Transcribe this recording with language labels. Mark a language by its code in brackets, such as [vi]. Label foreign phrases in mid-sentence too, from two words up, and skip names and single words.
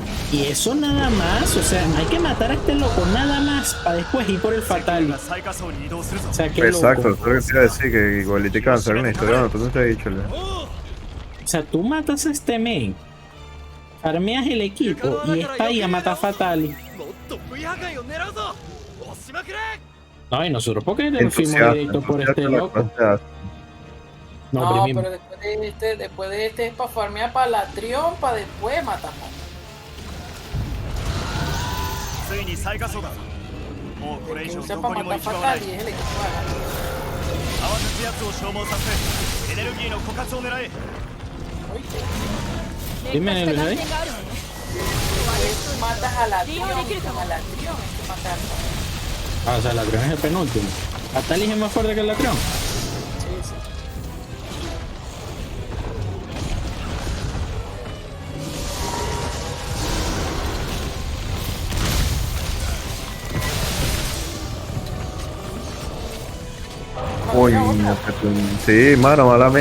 [es] Y eso nada más, o sea, hay que matar a este loco nada más para después ir por el [ja] が [es] fatal. [ja] 最下層に移動するぞ [es] O sea, qué Exacto, loco. eso es lo que te iba a decir, que igualito hay que avanzar en la historia, no, tú no te has dicho, ¿verdad? O sea, tú matas a este men, farmeas el equipo y está ahí a matar fatal. [ja] もっと V 破壊を狙うぞ押しまくれ [es] No, y nosotros porque fuimos Entusiasta, directo por este entusiasta la loco. cosa. No, No, primi- pero después de este es para farmear para la Trión, para después matar. [ja] ついに最下層だもうこれ以 [es] Que [ja] 上 [es] usa [ja] どこ [es] para [ja] にも行 [es] matar [ja] き場はない [es] fatal y es el equipo de ganar. [ja] 慌てず奴を消耗させエネルギーの枯渇を狙え [es] Oíste, Dime, Nelly, ¿no? matas a la Trión, es que matarla. Ah, o sea, la Trión es el penúltimo. Fatal es más fuerte que la Trión. Sí, sí. Uy, no, sí, mano, mala mía.